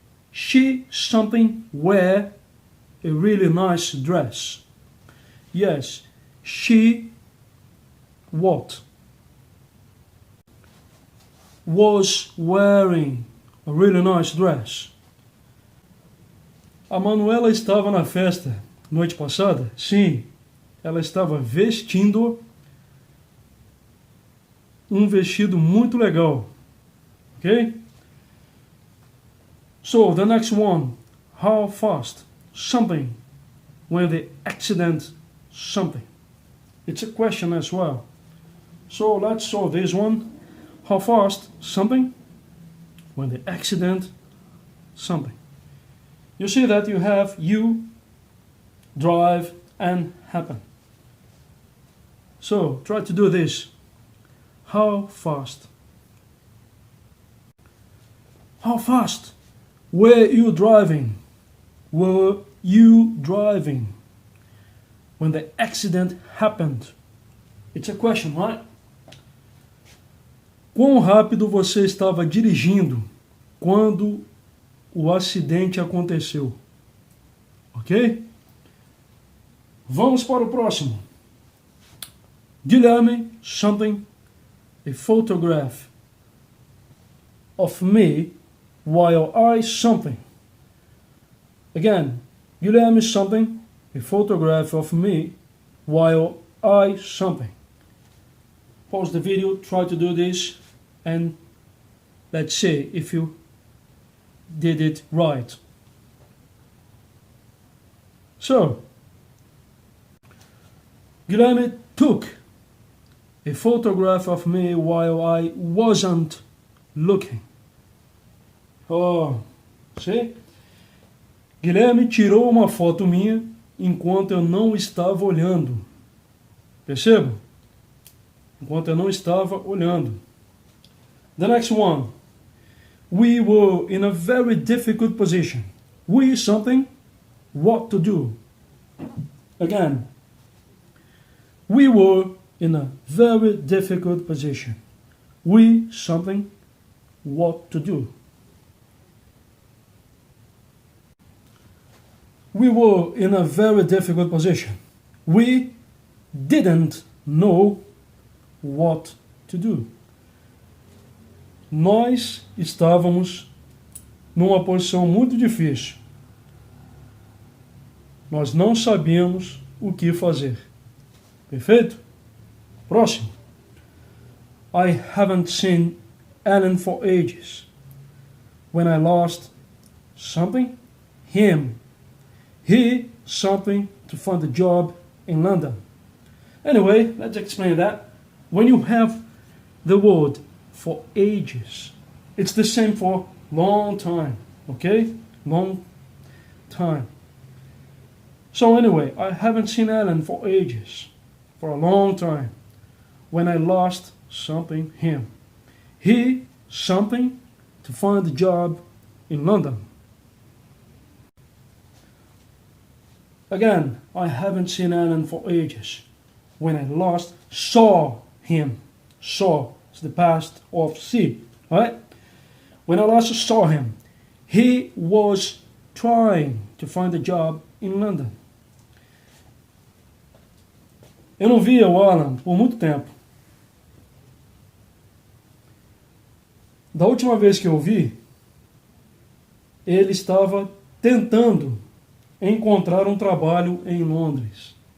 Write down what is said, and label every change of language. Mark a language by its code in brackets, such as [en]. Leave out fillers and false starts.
[en] She something wear a really nice dress. Yes. She what? Was wearing a really nice dress. [pt] A Manuela estava na festa noite passada? Sim, ela estava vestindo vestido muito legal. [en] Okay? So, the next one. How fast? Something. When the accident, something. It's a question as well. So, let's solve this one. How fast? Something. When the accident, something. You see that you have you, drive, and happen. So, try to do this. How fast? How fast? Were you driving? Were you driving? When the accident happened. It's a question, right? [pt] Quão rápido você estava dirigindo quando o acidente aconteceu? Ok? Vamos para o próximo. [en] Guilherme, something, a photograph of me while I something. Again, Guilherme, something, a photograph of me while I something. Pause the video, try to do this, and let's see if you did it right. So, Guilherme took a photograph of me while I wasn't looking. Oh, see? [pt] Guilherme tirou uma foto minha enquanto eu não estava olhando. Perceba? Enquanto eu não estava olhando. [en] The next one. We were in a very difficult position. We something, what to do. Again. We were in a very difficult position. We something, what to do. We were in a very difficult position. We didn't know what to do. [pt] Nós estávamos numa posição muito difícil. Nós não sabíamos o que fazer. Perfeito? Próximo. [en] I haven't seen Alan for ages. When I lost something, him. He something to find a job in London. Anyway, let's explain that. When you have the word for ages, It's the same for long time, okay? Long time. So anyway, I haven't seen Alan for ages, for a long time. When I lost something, him. He, something, to find a job in London. Again, I haven't seen Alan for ages. When I last saw him. Saw is the past of see, right? When I last saw him, he was trying to find a job in London. [pt] Eu não via o Alan por muito tempo. Da última vez que eu vi, ele estava tentando encontrar um trabalho em Londres.